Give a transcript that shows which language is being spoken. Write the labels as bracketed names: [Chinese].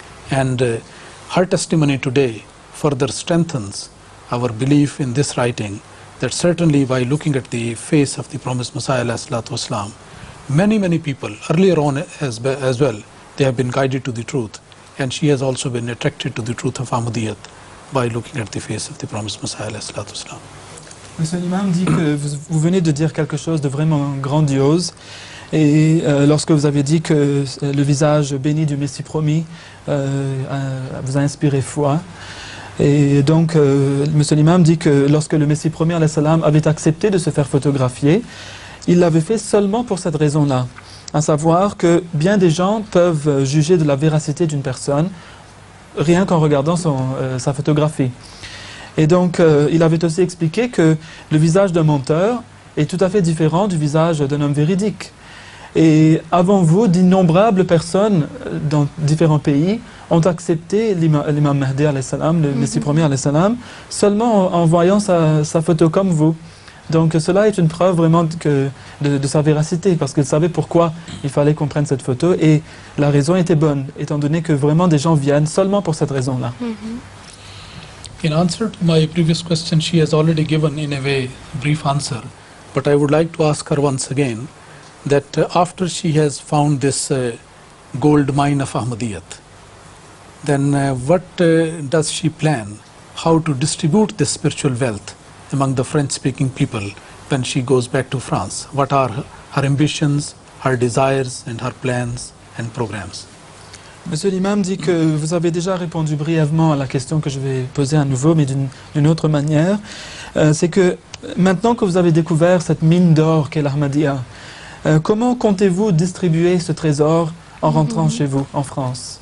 [English] And her testimony today further strengthens our belief in this writing, that certainly by looking at the face of the promised Messiah alayhi salatu wasalam, many people earlier on as well, they have been guided to the truth, and she has also been attracted to the truth of Ahmadiyyat by looking at the face of the promised Messiah alayhi salatu wasalam. [French] Monsieur l'imam dit que vous venez de dire quelque chose de vraiment grandiose. Et lorsque vous avez dit que le visage béni du Messie promis vous a inspiré foi, et donc Monsieur l'imam dit que lorsque le Messie promis alayhi salam avait accepté de se faire photographier, il l'avait fait seulement pour cette raison-là, à savoir que bien des gens peuvent juger de la véracité d'une personne rien qu'en regardant sa photographie. Et donc il avait aussi expliqué que le visage d'un menteur est tout à fait différent du visage d'un homme véridique. Et avant vous, d'innombrables personnes dans différents pays ont accepté l'imam Mahdi alayhi salam, le Messie premier alayhi salam, seulement en voyant sa photo comme vous. Donc cela est une preuve vraiment de sa véracité, parce qu'il savait pourquoi il fallait qu'on prenne cette photo, et la raison était bonne, étant donné que vraiment des gens viennent seulement pour cette raison-là. [English] In answer to my previous question, she has already given in a way brief answer, but I would like to ask her once again that after she has found this gold mine of Ahmadiyyat, then what does she plan, how to distribute this spiritual wealth among the French-speaking people when she goes back to France? What are her ambitions, her desires and her plans and programs? [French] Monsieur l'imam dit que vous avez déjà répondu brièvement à la question que je vais poser à nouveau, mais d'une autre manière. C'est que maintenant que vous avez découvert cette mine d'or qu'est l'Ahmadiyya, comment comptez-vous distribuer ce trésor en rentrant chez vous, en France?